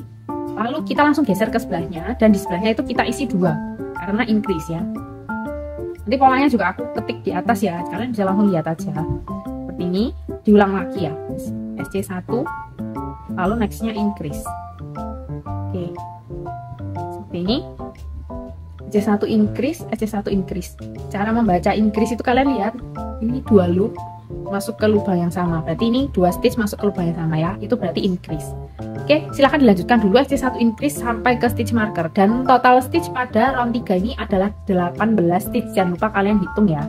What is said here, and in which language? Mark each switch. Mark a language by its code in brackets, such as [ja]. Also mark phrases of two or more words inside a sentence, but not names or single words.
[id] Lalu kita langsung geser ke sebelahnya, dan di sebelahnya itu kita isi 2 karena increase ya. Nanti polanya juga aku ketik di atas ya, kalian bisa langsung lihat aja. Seperti ini, diulang lagi ya. SC1 lalu nextnya increase. Oke, seperti ini. SC1 increase, SC1 increase. Cara membaca increase itu kalian lihat, ini 2 loop masuk ke lubang yang sama, berarti ini 2 stitch masuk ke lubang yang sama ya, itu berarti increase. Oke, silahkan dilanjutkan dulu SC1 increase sampai ke [en] stitch marker, [id] dan total stitch pada round 3 ini adalah 18 stitch, jangan lupa kalian hitung ya.